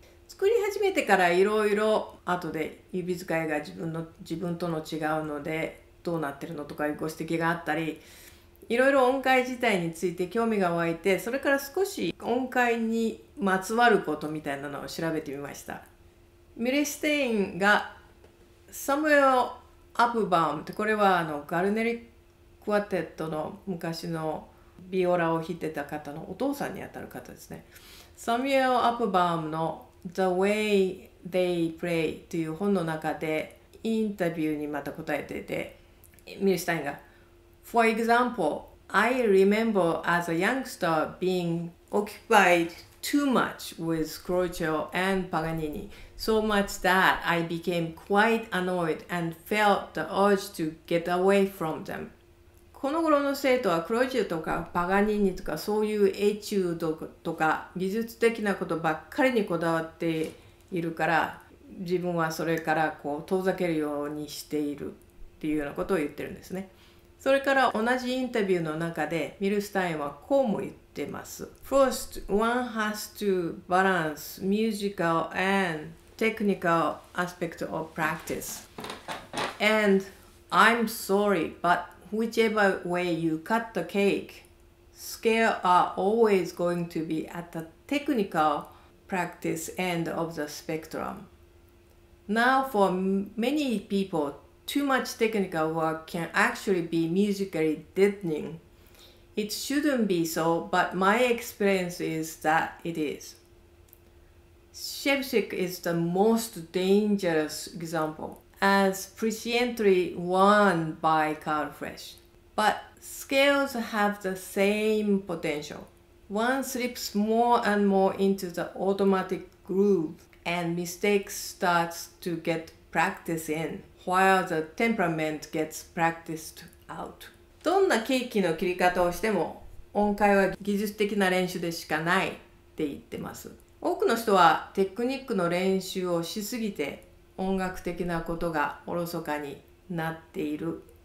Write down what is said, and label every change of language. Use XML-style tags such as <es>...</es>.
<ja>作り始めてからいろいろ後で指使いが自分との違うのでどうなってるのとかいうご指摘があったり、いろいろ音階自体について興味が湧いて、それから少し音階にまつわることみたいなのを調べてみました。ミレステインがサムエル・アプバウムって、これはガルネリ・クワテットの昔のビオラを弾いてた方のお父さんにあたる方ですね。サミュエル・アプバウムのThe Way They Play という本の中でインタビューにまた答えていて、ミルシュタインが</ja> <en>For example, I remember as a youngster being occupied too much with Croce and Paganini, so much that I became quite annoyed and felt the urge to get away from them.</en> <ja>この頃の生徒はクロイチュとかパガニーニとかそういうエチュードとか技術的なことばっかりにこだわっているから、自分はそれから遠ざけるようにしているっていうようなことを言ってるんですね。それから同じインタビューの中でミルスタインはこうも言ってます。</ja> <en>First, one has to balance musical and technical aspect of practice. And I'm sorry, but whichever way you cut the cake, scales are always going to be at the technical practice end of the spectrum. Now, for many people, too much technical work can actually be musically deadening. It shouldn't be so, but my experience is that it is. Shevchik is the most dangerous example.As presciently won by Carl Fresh. But scales have the same potential. One slips more and more into the automatic groove and mistakes starts to get practice in, while the temperament gets practiced out.</en> <ja>どんなケーキの切り方をしても音階は技術的な練習でしかないって言ってます。多くの人はテクニックの練習をしすぎて音楽的なことがおろそかになっている。</ja>